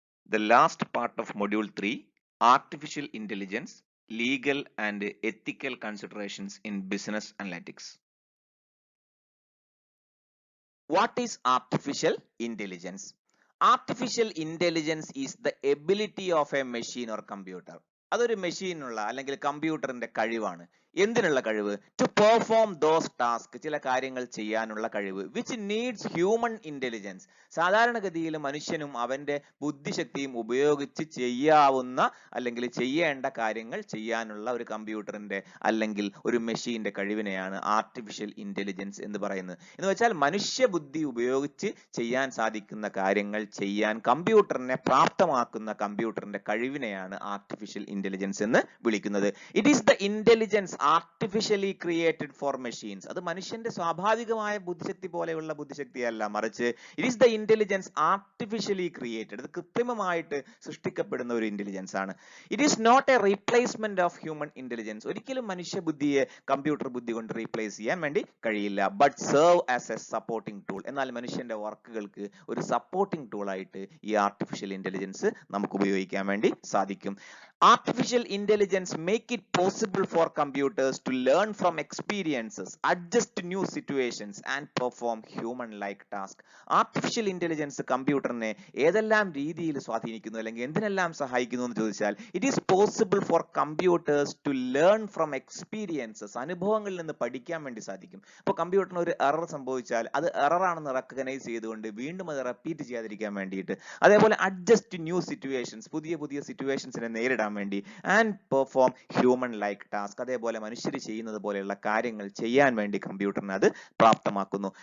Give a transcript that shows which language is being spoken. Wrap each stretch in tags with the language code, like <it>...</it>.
<en>The last part of module 3, artificial intelligence, legal and ethical considerations in business analytics. What is artificial intelligence? Artificial intelligence is the ability of a machine or computer.</en> <ml>അതൊരു മെഷീനുള്ള അല്ലെങ്കിൽ കമ്പ്യൂട്ടറിന്റെ കഴിവാണ്. എന്തിനുള്ള കഴിവ്?</ml> <en>to perform those task,</en> <ml>ചില കാര്യങ്ങൾ ചെയ്യാനുള്ള കഴിവ്,</ml> <en>Which needs human intelligence.</en> <ml>സാധാരണഗതിയിൽ മനുഷ്യനും അവന്റെ ബുദ്ധിശക്തിയും ഉപയോഗിച്ച് ചെയ്യാവുന്ന അല്ലെങ്കിൽ ചെയ്യേണ്ട കാര്യങ്ങൾ ചെയ്യാനുള്ള ഒരു കമ്പ്യൂട്ടറിന്റെ അല്ലെങ്കിൽ ഒരു മെഷീന്റെ കഴിവിനെയാണ് ആർട്ടിഫിഷ്യൽ ഇന്റലിജൻസ് എന്ന് പറയുന്നത്. എന്ന് വെച്ചാൽ മനുഷ്യ ബുദ്ധി ഉപയോഗിച്ച് ചെയ്യാൻ സാധിക്കുന്ന കാര്യങ്ങൾ ചെയ്യാൻ കമ്പ്യൂട്ടറിനെ പ്രാപ്തമാക്കുന്ന കമ്പ്യൂട്ടറിന്റെ കഴിവിനെയാണ് ആർട്ടിഫിഷ്യൽ ഇന്റലിജൻസ് എന്ന് വിളിക്കുന്നത്.</ml> <en>It is the intelligence artificially created for machines.</en> <ml>അത് മനുഷ്യന്റെ സ്വാഭാവികമായ ബുദ്ധിശക്തി പോലെയുള്ള ബുദ്ധിശക്തിയല്ല, മറിച്ച്</ml> <en>It is the intelligence artificially created.</en> <ml>അത് കൃത്രിമമായിട്ട് സൃഷ്ടിക്കപ്പെടുന്ന ഒരു ഇന്റലിജൻസ് ആണ്.</ml> <en>It is not a replacement of human intelligence.</en> <ml>ഒരിക്കലും മനുഷ്യ ബുദ്ധിയെ കമ്പ്യൂട്ടർ ബുദ്ധി കൊണ്ട് റീപ്ലേസ് ചെയ്യാൻ വേണ്ടി കഴിയില്ല.</ml> <en>But serve as a supporting tool.</en> <ml>എന്നാൽ മനുഷ്യന്റെ വർക്കുകൾക്ക് ഒരു സപ്പോർട്ടിംഗ് ടൂൾ ആയിട്ട് ഈ ആർട്ടിഫിഷ്യൽ ഇന്റലിജൻസ് നമുക്ക് ഉപയോഗിക്കാൻ വേണ്ടി സാധിക്കും.</ml> <en>Artificial intelligence make it possible for computers to learn from experiences, adjust to new situations and perform human-like tasks.</en> <ml>Artificial intelligence കമ്പ്യൂട്ടറിനെ ഏതെല്ലാം രീതിയിൽ സ്വാധീനിക്കുന്നു അല്ലെങ്കിൽ എന്തിനെല്ലാം സഹായിക്കുന്നു എന്ന് ചോദിച്ചാൽ,</ml> <en>It is possible for computers to learn from experiences.</en> <ml>അനുഭവങ്ങളിൽ നിന്ന് പഠിക്കാൻ വേണ്ടി സാധിക്കും. ഇപ്പോൾ കമ്പ്യൂട്ടറിന് ഒരു എറർ സംഭവിച്ചാൽ അത് എറർ ആണെന്ന് റെക്കഗ്നൈസ് ചെയ്തുകൊണ്ട് വീണ്ടും അത് റിപ്പീറ്റ് ചെയ്യാതിരിക്കാൻ വേണ്ടിയിട്ട്, അതേപോലെ</ml> <en>adjust new situations,</en> <ml>പുതിയ പുതിയ സിറ്റുവേഷൻസിനെ നേരിടാൻ വേണ്ടി,</ml> <en>and perform human like task,</en> <ml>അതേപോലെ മനുഷ്യർ ചെയ്യുന്നത് പോലെയുള്ള കാര്യങ്ങൾ ചെയ്യാൻ വേണ്ടി കമ്പ്യൂട്ടറിനെ അത് പ്രാപ്തമാക്കുന്നു.</ml>